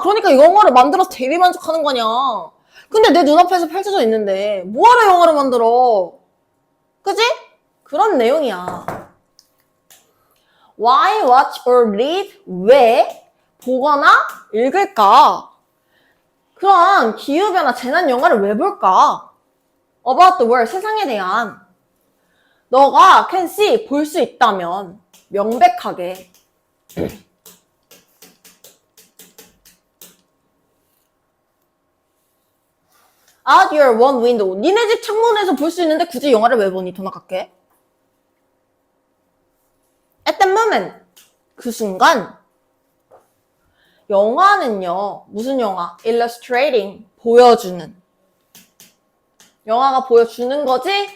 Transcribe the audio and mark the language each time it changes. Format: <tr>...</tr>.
<ko>그러니까 영화를 만들어서 대리만족하는 거냐. 근데 내 눈앞에서 펼쳐져 있는데 뭐하러 영화를 만들어? 그지? 그런 내용이야. Why watch or read? 왜 보거나 읽을까? 그런 기후변화 재난 영화를 왜 볼까?</ko> <en>About the world, 세상에 대한. 너가 can see, 볼 수 있다면 명백하게 out your one window.</en> <ko>니네 집 창문에서 볼 수 있는데 굳이 영화를 왜 보니? 돈 아깝게. At the moment. 그 순간. 영화는요. 무슨 영화? Illustrating. 보여주는. 영화가 보여주는 거지?</ko>